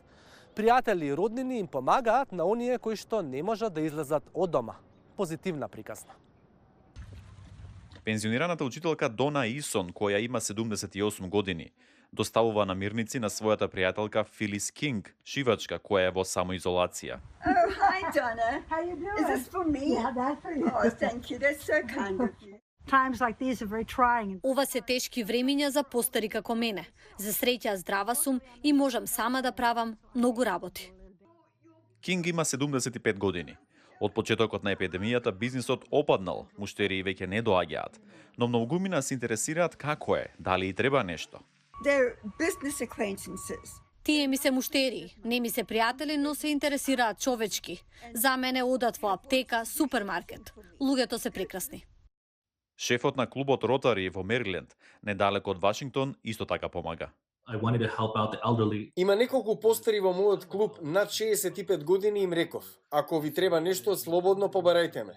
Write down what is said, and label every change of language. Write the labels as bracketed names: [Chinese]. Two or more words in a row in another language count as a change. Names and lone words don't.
[Macedonian] Пријатели и роднини им помагаат на оние кои што не можат да излезат од дома. Позитивна приказна. Пензионираната учителка Дона Исон, која има 78 години, доставува намирници на својата пријателка Филис Кинг, шивачка која е во самоизолација. [English] Oh, hi Donna. How you doing? Is this for me? Yeah, that's for you. Oh, thank you. That's so kind of you. Times like these are very trying. [Macedonian] Ова се тешки времиња за постари како мене. За среќа здрава сум и можам сама да правам многу работи. Кинг има 75 години. Од почетокот на епидемијата бизнисот опаднал, муштерии веќе не доаѓаат, но многумина се интересираат како е, дали и треба нешто. [English] They're business acquaintances. [Macedonian] Тие ми се муштери, не ми се пријатели, но се интересираат човечки. За мене одат во аптека, супермаркет. Луѓето се прекрасни. Шефот на клубот Ротари во Мериленд, недалеко од Вашингтон, исто така помага. Има неколку постари во мојот клуб над 65 години, им реков: ако ви треба нешто, слободно побарајте ме.